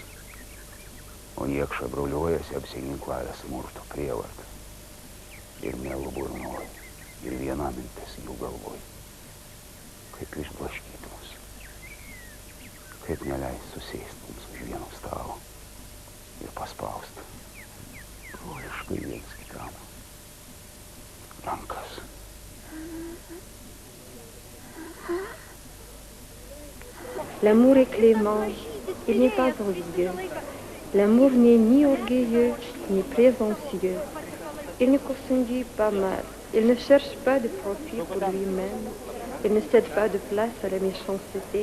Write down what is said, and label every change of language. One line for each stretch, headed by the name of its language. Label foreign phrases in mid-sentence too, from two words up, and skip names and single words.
Lithuanian: O niekša broliuojasi apsiginklavę smurto prievartą ir melo burnoja, ir viena mintis jų galvoj, kaip išblaškyti mus. Kaip neleis susėsti mums už vieno stalo ir paspausti broliškai viens kitam rankas.
French: L'amour est clément, il n'est pas envieux. L'amour n'est ni orgueilleux, ni présomptueux. Il ne conduit pas mal, il ne cherche pas de profit pour lui-même, il ne cède pas de place à la méchanceté.